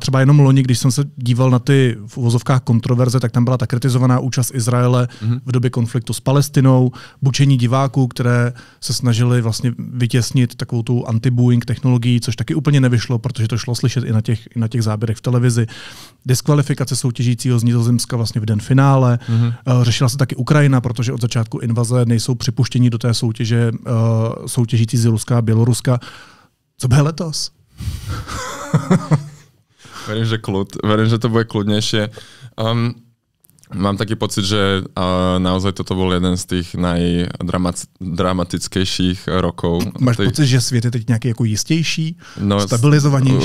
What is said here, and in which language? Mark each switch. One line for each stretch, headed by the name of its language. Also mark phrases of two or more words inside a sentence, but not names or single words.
Czech: Třeba jenom loni, když jsem se díval na ty v uvozovkách kontroverze, tak tam byla ta kritizovaná účast Izraele v době konfliktu s Palestinou, bučení diváků, které se snažili vlastně vytěsnit takovou tu anti-booing technologií, což taky úplně nevyšlo, protože to šlo slyšet i na těch záběrech v televizi. Diskvalifikace soutěžícího z Nizozemska vlastně v den finále. Řešila se taky Ukrajina, protože od začátku invaze nejsou připuštěni do té soutěže soutěžící z Ruska a Běloruska. Co bude letos?
Slovak: Verím, že to bude kľudnejšie. Mám taký pocit, že naozaj toto bol jeden z tých najdramatickejších rokov.
Czech: Máš pocit, že svět je teď nějaký jako jistější, stabilizovanější?